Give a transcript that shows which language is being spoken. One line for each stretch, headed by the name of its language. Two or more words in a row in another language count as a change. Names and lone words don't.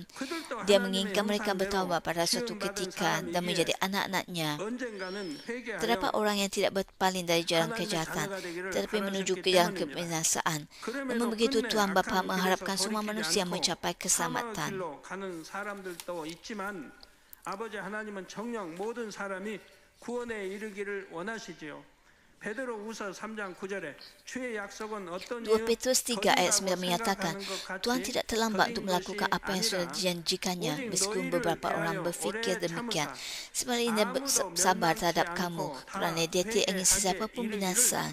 Malay: Dia menginginkan mereka bertaubat pada suatu ketika dan menjadi anak-anaknya. Terdapat orang yang tidak berpaling dari jalan kejahatan, tetapi menuju ke jalan kebinasaan. Namun begitu Tuhan Bapa mengharapkan semua manusia mencapai keselamatan.
Korean: 아버지 하나님은 정녕 모든 사람이 구원에 이르기를 원하시지요.
Malay: 2 Petrus 3 ayat 9 menyatakan, Tuhan tidak terlambat untuk melakukan apa yang sudah dijanjikannya, meskipun beberapa orang berfikir demikian. Sebaliknya bersabar terhadap kamu, kerana dia tidak ingin sesiapa pun binasa.